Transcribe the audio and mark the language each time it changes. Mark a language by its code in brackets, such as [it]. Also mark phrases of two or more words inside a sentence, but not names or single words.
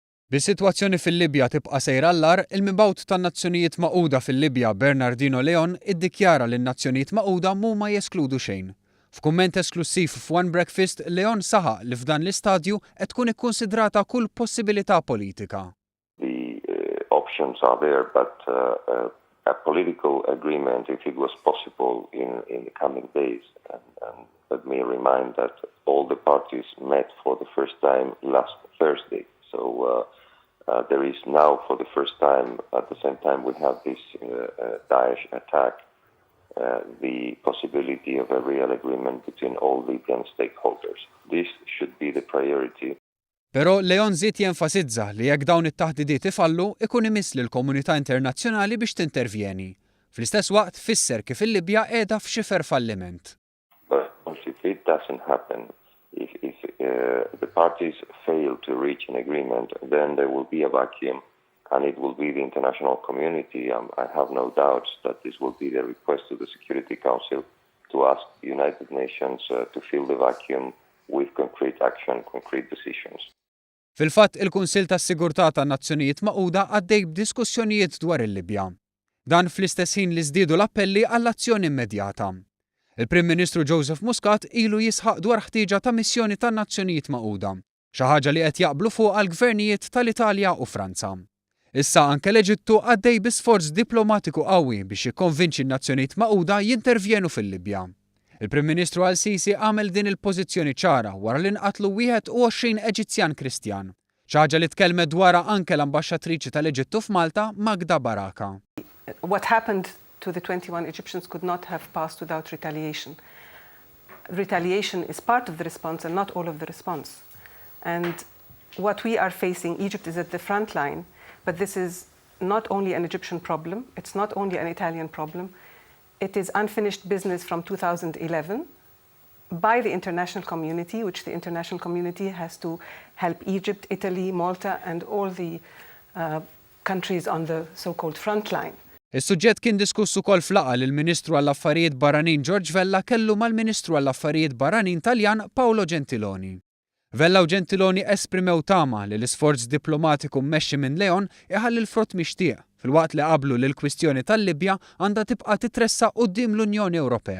[mt] Bis-sitwazzjoni fil-Libja tibqa' sejra l-agħar, il-mibgħut tan-Nazzjonijiet Magħquda fil-Libja Bernardino Leon iddikjara li n-Nazzjonijiet Magħquda mhuma jeskludu xejn. F'kumment esklusiv f'One Breakfast, Leon saħaq li f'dan l-istadju qed tkun ikkunsidrata kull possibilità politika. [en] The options are there, but a political agreement, if it was possible in the coming days, and let me remind that all the parties met for the first time last Thursday. So there is now, for the first time, at the same time we have this Daesh attack, the possibility of a real agreement between all Libyan stakeholders. This should be the priority. [mt] Però Leon żied jenfasizza li jekk dawn it-taħdidiet ifallu ikun imiss lill-komunità internazzjonali biex tintervjeni. Fl-istess waqt fisser kif il-Libja qiegħda f'xifer falliment. [en] But if it doesn't happen, if the parties fail to reach an agreement, then there will be a vacuum, and it will be the international community. I have no doubts that this will be the request to the Security Council to ask the United Nations to fill the vacuum with concrete action, concrete decisions. [mt] Fil-fatt il-Kunsill tas-Sigurtà tan-Nazzjonijiet Magħquda għaddej b'diskussjonijiet dwar il-Libja. Dan fl-istess ħin li żdiedu l-appelli għall-azzjoni immedjata. Il-Prim Ministru Joseph Muscat ilu jisħaq dwar ħtieġa ta' missjoni tan-Nazzjonijiet Magħquda, xi ħaġa li qed jaqblu fuq għall-gvernijiet tal-Italja u Franza. Issa anke l-Eġittu għaddej bi sforz diplomatiku qawwi biex jikkonvinċi n-Nazzjonijiet Magħquda jintervjenu fil-Libja. Il-Prim Ministru Al-Sisi għamel din il-pożizzjoni ċara wara li nqatlu 21 Eġizzjan Kristjan, xi ħaġa li tkellmet dwarha anke l-Ambaxxatriċi tal-Eġittu f'Malta Magda Baraka. [en] What happened to the 21 Egyptians could not have passed without retaliation. Retaliation is part of the response and not all of the response. And what we are facing, Egypt is at the front line, but this is not only an Egyptian problem, it's not only an Italian problem. It is unfinished business from 2011 by the international community, which the international community has to help Egypt, Italy, Malta, and all the countries on the so-called front line. [mt] Is-suġġett kien diskuss ukoll f'laqgħa li l-Ministru għall-Affarijiet Barranin George Vella kellu mal-Ministru għall-Affarijiet Barranin Taljan Paolo Gentiloni. Vella u Gentiloni esprimew tama li l-isforz diplomatiku mmexxi minn Leon iħalli l-frott mixtieq filwaqt li qablu li l-kwistjoni tal-Libja għandha tibqa' titressa quddiem l-Unjoni Ewropea.